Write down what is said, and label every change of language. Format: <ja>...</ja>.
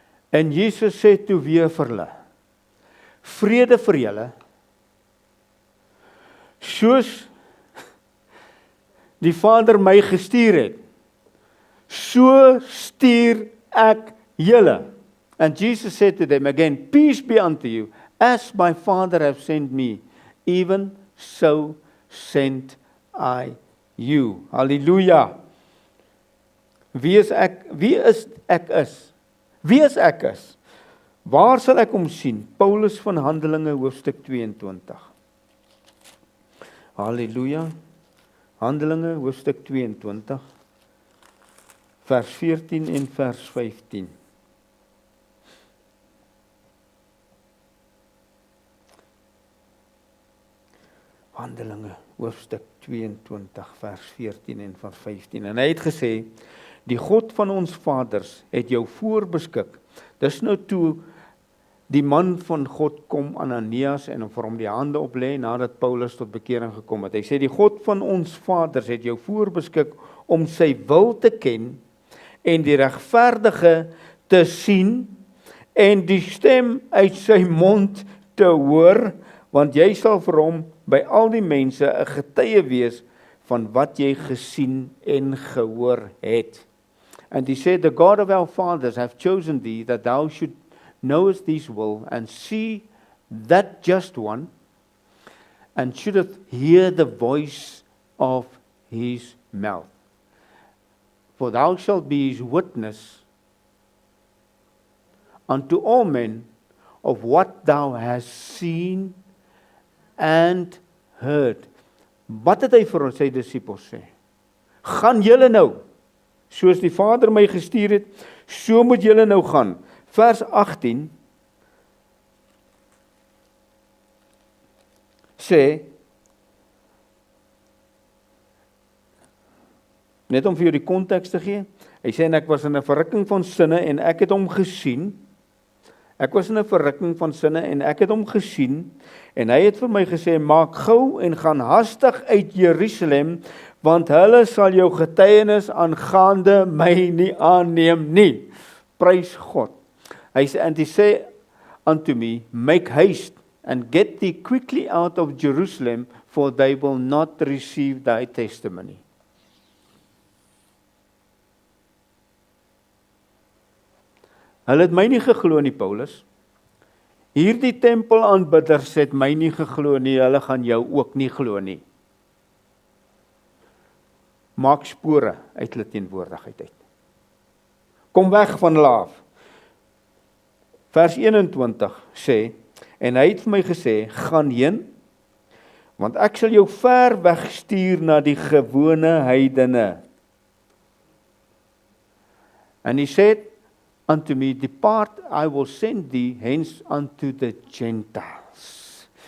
<af>En Jesus sê toe weer vir hulle, vrede vir julle, soos die Vader my gestuur het, so stuur ek julle.</af> <en>And Jesus said to them again, peace be unto you, as my Father hath sent me, even so sent I you.</en> <af>Halleluja. Wie is ek is? Wie is ek is? Waar sal ek hom sien? Paulus van Handelinge hoofstuk 22. Halleluja. Handelinge hoofstuk 22 vers 14 en vers 15. Handelinge hoofstuk 22 vers 14 en vers 15. En hy het gesê, die God van ons vaders het jou voorbeskik. Dis nou toe die man van God kom, Ananias, en vir hom die hande oplê nadat Paulus tot bekering gekom het. Hy sê, die God van ons vaders het jou voorbeskik om sy wil te ken en die regverdige te sien en die stem uit sy mond te hoor, want jy sal vir hom by al die mense 'n getuie wees van wat jy gesien en gehoor het.</af> <en>And he said, the God of our fathers have chosen thee, that thou should knowest his will, and see that just one, and shouldest hear the voice of his mouth. For thou shalt be his witness unto all men of what thou hast seen and heard.</en> <af>Wat het hy vir ons sy disippels sê? Gaan julle nou, soos die Vader my gestuur het, so moet julle nou gaan. Vers 18 sê, net om vir jou die konteks te gee, hy sê, en ek was in 'n verrukking van sinne en ek het hom gesien, ek was in 'n verrukking van sinne en ek het hom gesien, en hy het vir my gesê, maak gou en gaan hastig uit Jerusalem, want hulle sal jou getuienis aangaande my nie aanneem nie. Prys God. Hy sê,</af> <en>and he sê unto me, make haste and get thee quickly out of Jerusalem, for they will not receive thy testimony.</en> <af>Hulle het my nie geglo nie, Paulus. Hierdie tempelaanbidders het my nie geglo nie, hulle gaan jou ook nie glo nie. Maak spore uit hulle teenwoordigheid uit. Kom weg van hulle af. Vers 21 sê, en hy het vir my gesê, gaan heen, want ek sal jou ver wegstuur na die gewone heidene.</af> <en>And he said unto me, depart, I will send thee hence unto the Gentiles.</en>